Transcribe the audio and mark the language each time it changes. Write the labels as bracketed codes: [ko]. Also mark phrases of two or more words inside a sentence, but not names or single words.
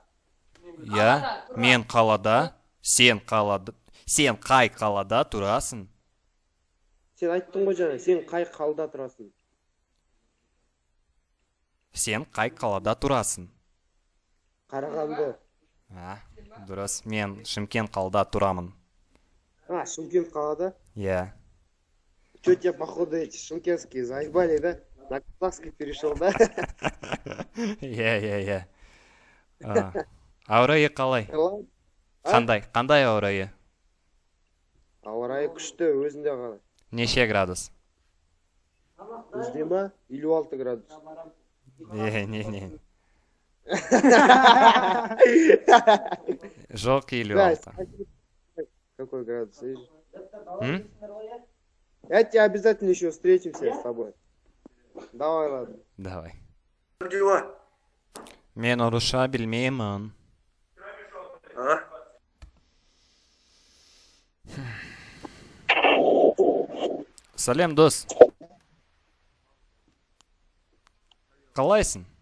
[kk] Мен қалада. Сен қай қалада тұрасың? Сен айттың ғой жаңа, сен қай қалда тұрасың? Сен қай қалада тұрасың? Қарағанды. Дұрыс, мен Шымкент қалада тұрамын. Шымкент қалада? [ru] Чё тебя, походу, эти шымкентские заебали, да? На казахский перешел, да? [kk] Ауа райы қалай? Қандай ауа райы? Ауа райы күшті, өзінде қалай? Неше градус? Бізде ма? 56 градус. Не. Жоқ 56. [ru] Какой градус? Я тебя обязательно еще встретимся с тобой. Давай, ладно. Давай. [kk] Мен орысша білмеймін. Сәлем, дос. Қалайсың?